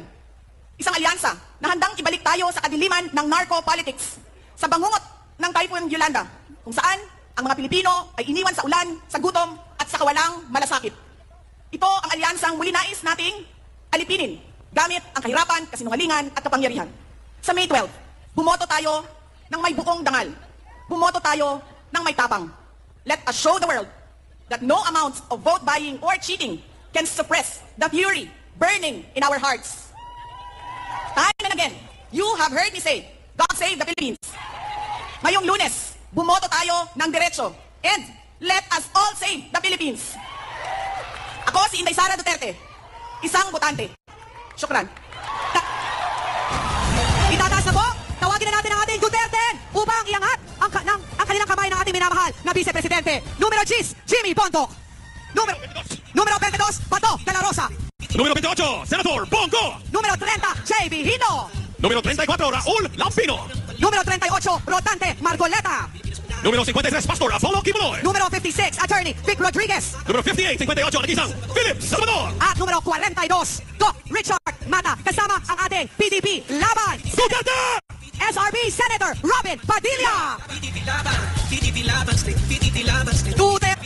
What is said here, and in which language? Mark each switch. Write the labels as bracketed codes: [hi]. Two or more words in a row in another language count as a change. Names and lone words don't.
[tl] Isang alyansa na handang ibalik tayo sa kadiliman ng narco-politics, sa bangungot ng Typhoon Yolanda, kung saan ang mga Pilipino ay iniwan sa ulan, sa gutom at sa kawalang malasakit. Ito ang alyansang muli nais nating alipinin gamit ang kahirapan, kasinungalingan at kapangyarihan. Sa May 12, bumoto tayo ng may buong dangal. Bumoto tayo ng may tapang. [en] Let us show the world that no amount of vote buying or cheating can suppress the fury burning in our hearts. Time and again, you have heard me say, God save the Philippines. [tl] Ngayong Lunes, bumoto tayo ng diretso. [en] And let us all save the Philippines. [tl] Ako si Inday Sara Duterte, isang botante. Syukran. Itataas na po, tawagin na natin ang ating Duterte upang iangat ang kanilang kamay ng ating minamahal na Vice Presidente. Numero 10, Jimmy Bondoc. Numero 22, Bato de la Rosa. Número 28, Senator Bongo. Número 30, J.B. Hino. Número 34, Raul Lambino. Número 38, Rodante Marcoleta. Número 53, Pastor Apollo Kibuloy. Número 56, Attorney Vic Rodriguez. Número 58, 58, nagisang Philip Salvador. At numero 42, Doc Richard Mata, kasama ang ating PDP Laban. Duterte! SRB Senator Robin Padilla.